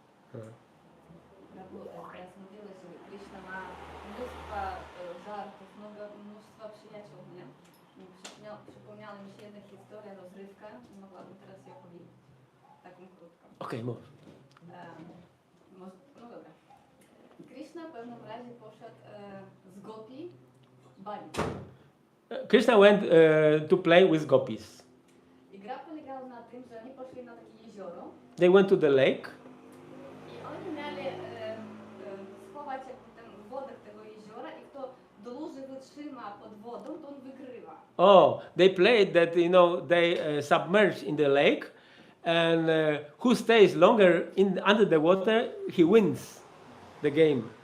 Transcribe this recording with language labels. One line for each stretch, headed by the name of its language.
Polish: Prabhu, teraz mówiłeś, że Krishna ma mnóstwo żartów, mnóstwo przyjaciół, nie? Przypomniała mi się jedna historia, rozrywka, mogłabym teraz ją powiedzieć, taką krótką. Okay, mów. No dobra. Krishna w pewnym razie poszedł z gopi bawić.
English: Krishna went to play with gopis.
Polish: I gra polegała na tym, że oni poszli na takie jezioro.
English: They went to the lake.
Polish: I oni mieli schować tę wodę tego jeziora i kto dłużej wytrzyma pod wodą, to on wygrywa.
English: Oh, they played that, they submerged in the lake, and who stays longer under the water, he wins the game.